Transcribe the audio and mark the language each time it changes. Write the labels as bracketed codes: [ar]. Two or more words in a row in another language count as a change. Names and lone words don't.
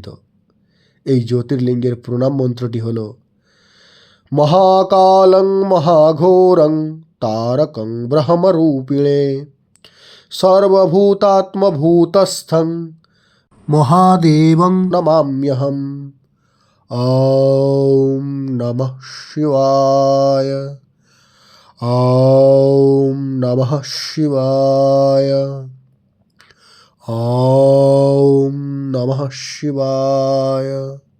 [bn] এই জ্যোতির্লিঙ্গের প্রণাম মন্ত্রটি হল [sa] মহাকালং মহাঘোরং তারকং ব্রহ্মরূপিণে সর্বভূতাত্মভূতস্থং মহাদেবং নমাম্যহম। ॐ नमः शिवाय। ॐ नमः शिवाय। ॐ नमः शिवाय।